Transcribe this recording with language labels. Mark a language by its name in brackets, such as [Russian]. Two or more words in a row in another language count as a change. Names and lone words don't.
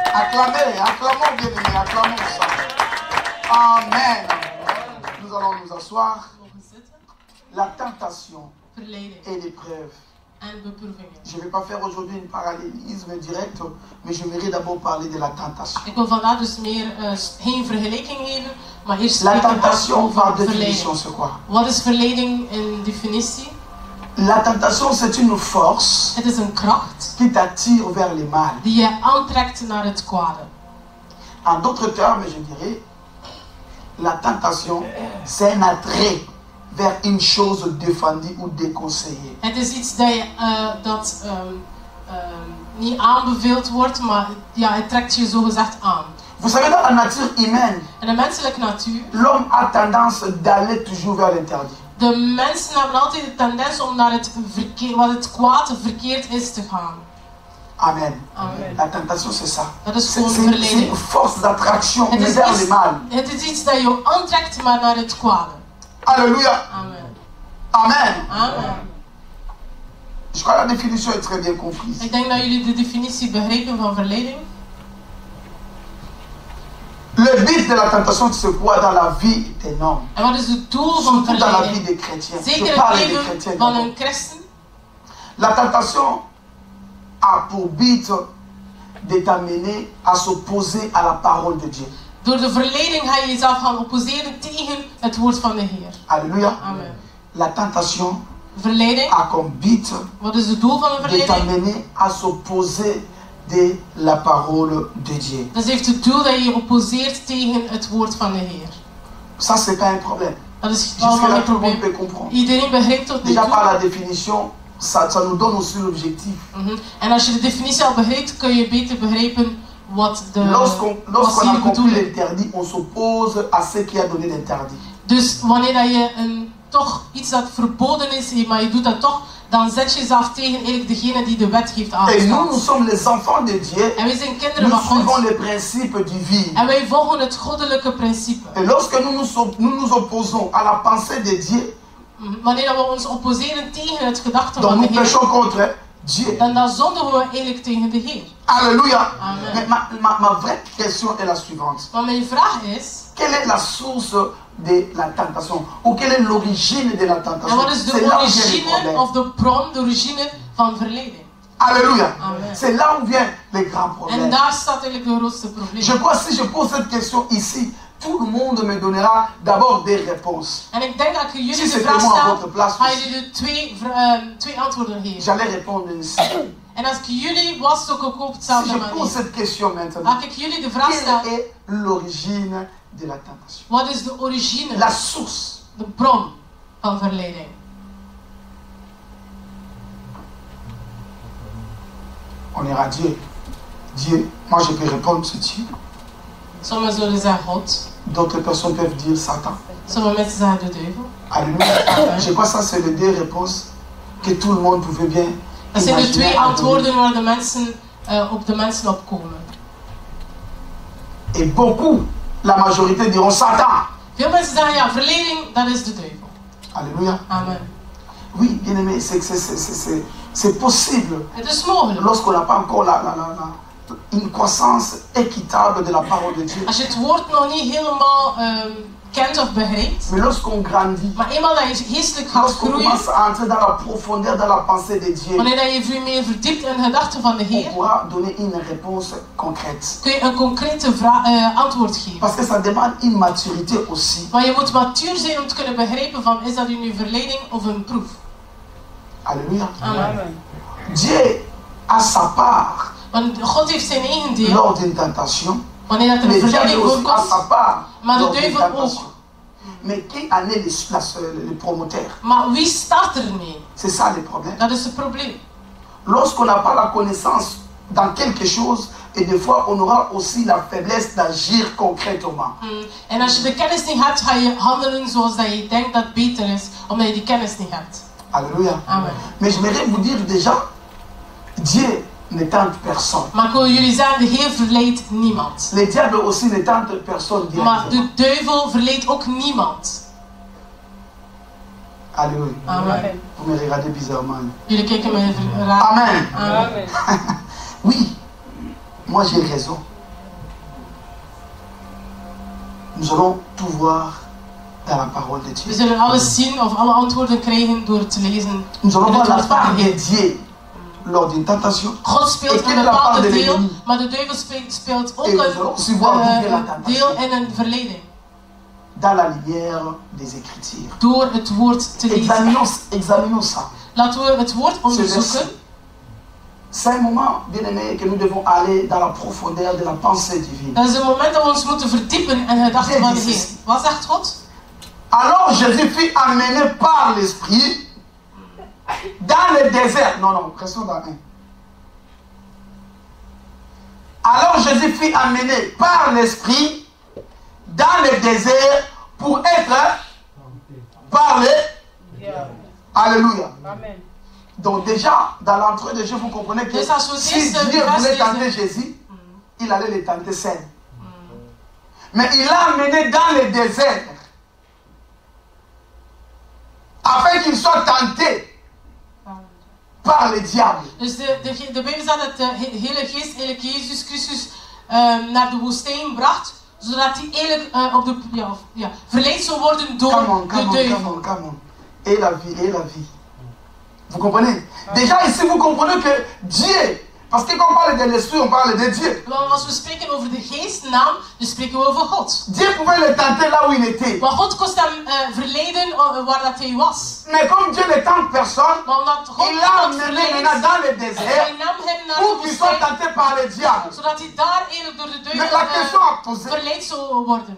[French] Acclamez, acclamons bien aimés, acclamons ça. Amen. Nous allons nous asseoir. La tentation et l'épreuve. Je ne vais pas faire aujourd'hui une parallélisme direct, mais je voudrais d'abord parler de la tentation. [Dutch] Ik wil vandaag dus meer geen vergelijking geven, maar eerst [French] La [Dutch] spreken [French] tentation, par [Dutch] over [French] définition, [Dutch] verleiding. [French] c'est quoi? [Dutch] Wat is verleiding in definitie? [French] La tentation, c'est une force [Dutch] Het is een kracht [French] qui t'attire vers le mal. [Dutch] die je aantrekt naar het kwade. [French] En d'autres termes, je dirais, la tentation, c'est un attrait vers une chose défendue ou déconseillée. [Dutch] Het is iets dat niet aanbeveeld wordt, maar ja, het trekt je zogezegd aan. [French] Vous savez, dans la nature humaine, [Dutch] In de menselijke natuur, [French] l'homme a tendance d'aller toujours vers l'interdit. [Dutch] de mensen hebben altijd de tendens om naar wat het kwaad verkeerd is te gaan. Amen. Amen. [French] La tentation, c'est ça. [Dutch] Dat is [French] C'est [Dutch] gewoon [French] une [Dutch] verleiding. [French] force d'attraction [Dutch] Het is, [French] vers le mal. [Dutch] het is iets dat je aantrekt, maar naar het kwade. [French] Alléluia. Amen. Amen. Amen. Je crois que la définition est très bien comprise. [Dutch] Ik denk dat jullie de definitie begrijpen van verleiding. [French] Le but de la tentation, c'est quoi dans la vie d'un homme? [Dutch] En wat is het doel van [French] Surtout dans la vie [Dutch] verleiding? [French] des chrétiens. [Dutch] Zeker [French] Je [Dutch] het [French] parle des [Dutch] leven [French] chrétiens [Dutch] van [French] d'abord. [Dutch] een christen. [French] La tentation a pour but de t'amener à s'opposer à la parole de Dieu. [Dutch] Door de verleiding ga je jezelf gaan opposeren tegen het woord van de Heer. [French] Alléluia. Amen. La tentation [Dutch] Verleiding, [French] a comme but [Dutch] wat is het doel van een [French] de [Dutch] verleiding? [French] t'amener à s'opposer de la parole de Dieu. [Dutch] Dat heeft het doel dat je je opposeert tegen het woord van de Heer. [French] Ça, c'est pas un problème. [Dutch] Dat is [French] Jusque-là, [Dutch] allemaal geen [French] tout le monde [Dutch] probleem. [French] peut comprendre. [Dutch] Iedereen begrijpt tot nu [French] Déjà par [Dutch] toe. [French] la définition, ça nous donne aussi l'objectif. [Dutch] En als je de definitie al begrijpt, kun je beter begrijpen wat de [French] Lorsqu'on [Dutch] wat [French] a [Dutch] hier [French] compris [Dutch] bedoelen. [French] l'interdit, on s'oppose à ce qui a donné l'interdit. [Dutch] Dus wanneer dat je toch iets dat verboden is, maar je doet dat toch, dan zet je jezelf tegen eigenlijk degene die de wet heeft [French] Et nous, nous [Dutch] aangesteld. [French] sommes les enfants de Dieu. [Dutch] En wij zijn kinderen [French] Nous [Dutch] van [French] suivons [Dutch] God. [French] les principes divins. [Dutch] En wij volgen het goddelijke principe. [French] Et lorsque nous nous opposons à la pensée de Dieu, [Dutch] Wanneer dat we ons opposeren tegen het gedachte [French] donc [Dutch] van de [French] nous [Dutch] Heer, [French] péchons contre Dieu. [Dutch] dan zondigen we eigenlijk tegen de Heer. [French] Alléluia. Amen. Mais ma vraie question est la suivante. [Dutch] Maar mijn vraag is, [French] Quelle est la source de la tentation? Ou quelle est l'origine de la [Dutch] en [French] tentation? [Dutch] wat is de [French] C'est là où vient le [Dutch] origine [French] problème. [Dutch] of de bron, de origine van verleiding? [French] Alléluia. Amen. C'est là où vient le grand [Dutch] En [French] problème. [Dutch] daar staat eigenlijk de grootste probleem. [French] Je crois que si je pose cette question ici, tout le monde me donnera d'abord des réponses. [Dutch] En ik denk dat ik [French] Si [Dutch] jullie de [French] c'était [Dutch] vraag [French] moi à [Dutch] stel, [French] votre place [Dutch] ga [French] aussi, [Dutch] jullie twee antwoorden geven. [French] j'allais répondre ici. [Dutch] En als ik jullie was, zou ik ook op [French] Si [Dutch] hetzelfde [French] je pose [Dutch] manier. [French] cette question maintenant, [Dutch] Als ik jullie de vraag stel, [French] quelle est l'origine de la tentation? [Dutch] wat is de origine, [French] La source. [Dutch] de bron van verleiding? [French] On ira Dieu. Dieu, moi je peux répondre c'est Dieu. [Dutch] Sommigen zullen zeggen God, [French] D'autres personnes peuvent dire Satan. [Dutch] sommige mensen zeggen de duivel. [French] Alléluia. Je crois que ça c'est les deux réponses que tout le monde pouvait bien [Dutch] Dat zijn de [French] imaginer [Dutch] twee [French] à donner. [Dutch] antwoorden waar de mensen op de mensen opkomen. [French] Et beaucoup, la majorité diront Satan. [Dutch] Veel mensen zeggen ja, verleiding, dat is de duivel. [French] Alléluia. Amen. Oui, bien aimé, c'est possible [Dutch] Het is mogelijk. [French] lorsqu'on n'a pas encore une croissance équitable de la parole de Dieu. [Dutch] Als je het woord nog niet helemaal kent of begrijpt, [French] Mais lorsqu'on grandit, [Dutch] maar eenmaal dat je geestelijk gaat [French] lorsqu'on [Dutch] groeien, [French] commence à entrer dans la profondeur, dans la pensée de Dieu, [Dutch] wanneer dat je veel meer verdiept in de gedachten van de [French] on [Dutch] Heer, [French] pourra donner une réponse concrète. [Dutch] kun je een concrete antwoord geven. [French] Parce que ça demande une maturité aussi. [Dutch] Maar je moet matuur zijn om te kunnen begrijpen van, is dat nu verleiding of een proef? [French] Alléluia. Amen. Dieu a sa part [Dutch] Want God heeft zijn eigen deel, [French] lors d'une tentation. [Dutch] wanneer dat er een [French] Le diable [Dutch] verleiding [French] aussi a [Dutch] voorkomt, [French] sa part [Dutch] maar de [French] lors d'une [Dutch] duivel [French] tentation. [Dutch] ook. [French] Mais qui en est le promoteur? [Dutch] Maar wie start ermee? [French] C'est ça le problème. [Dutch] Dat is het probleem. [French] Lorsqu'on n'a pas la connaissance dans quelque chose, et des fois on aura aussi la faiblesse d'agir concrètement. [Dutch] En als je de kennis niet hebt, ga je handelen zoals dat je denkt dat beter is, omdat je die kennis niet hebt. [French] Alléluia. Amen. Mais j'aimerais vous dire déjà, Dieu ne tente personne. [Dutch] Maar ik wil jullie zeggen, de Heer verleidt niemand. [French] Le diable aussi ne tente personne [Dutch] Maar [French] directement. [Dutch] de duivel verleidt ook niemand. [French] Alléluia. Amen. Vous me regardez bizarrement. [Dutch] Jullie kijken me even raar. Amen. Amen. [French] Oui, moi j'ai raison. Nous allons tout voir dans la parole de [Dutch] We [French] Dieu. [Dutch] zullen alles zien of alle antwoorden krijgen door te lezen. [French] Nous allons [Dutch] in [French] voir [Dutch] het [French] la [Dutch] woord van [French] part [Dutch] de [French] de [Dutch] Heer. [French] Dieu lors d'une tentation. [Dutch] God speelt [French] Et [Dutch] een [French] quelle est la part [Dutch] bepaalde [French] de [Dutch] deel, [French] l'ennemi? [Dutch] maar de duivel speelt ook [French] Et nous allons aussi voir d'où vient la [Dutch] een [French] tentation. [Dutch] deel in een verleden. [French] Dans la lumière des Écritures. [Dutch] Door het woord te lezen. [French] Examinons ça. [Dutch] Laten we het woord onderzoeken. [French] C'est un moment, bien aimé, que nous devons aller dans la profondeur de la pensée divine. [Dutch] Dat is een moment dat we ons moeten verdiepen in de gedachten van de Heer. Wat zegt God? [French] Alors Jésus fut amené par l'Esprit dans le désert. Non, restons dans un. Alors Jésus fut amené par l'Esprit dans le désert pour être parlé. Alléluia. Amen. Donc déjà, dans l'entrée de Dieu, vous comprenez que si Dieu voulait tenter Jésus, il allait le tenter seul. Mais il l'a amené dans le désert afin qu'il soit tenté par le diable. [Dutch] Dus de Bijbel zegt dat de Heilige Geest eigenlijk Jezus Christus naar de woestijn bracht, zodat hij eigenlijk op de verleid zou worden door de duivel. [English] Come on. [French] Et la vie. Vous comprenez? Déjà ici, vous comprenez que Dieu, parce que quand on parle de l'esprit, on parle de Dieu. [Dutch] Als we spreken over de geestnaam, dan spreken we over God. [French] Dieu pouvait le tenter là où il était. [Dutch] Maar God kost hem verleiden waar dat hij was. [French] Mais comme Dieu ne tente personne, [Dutch] Maar omdat God [French] il l'a [Dutch] niemand [French] amené [Dutch] verleidt, [French] maintenant dans le désert [Dutch] hij nam hem naar [French] pour [Dutch] de [French] qu'il soit [Dutch] woestijn, [French] tenté par le diable. [Dutch] zodat hij daar eigenlijk door de [French] Mais la question [Dutch] duivel [French] à poser, [Dutch] verleid zou worden.